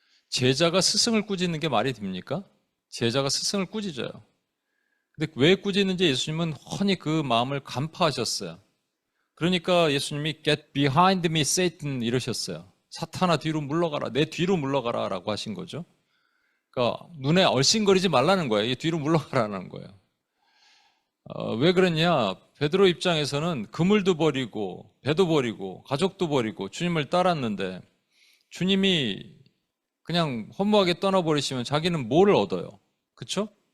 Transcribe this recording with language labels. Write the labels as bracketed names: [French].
[Korean] 제자가 스승을 꾸짖는 게 말이 됩니까? 제자가 스승을 꾸짖어요. 근데 왜 꾸짖는지 예수님은 훤히 그 마음을 간파하셨어요. 그러니까 예수님이 [English] Get behind me, Satan [Korean] 이러셨어요. 사탄아 뒤로 물러가라. 내 뒤로 물러가라 라고 하신 거죠. 그러니까 눈에 얼씬거리지 말라는 거예요. 뒤로 물러가라는 거예요. 왜 그러냐? 베드로 입장에서는 그물도 버리고 배도 버리고 가족도 버리고 주님을 따랐는데 주님이 그냥 허무하게 떠나버리시면 자기는 뭐를 얻어요? 그렇죠?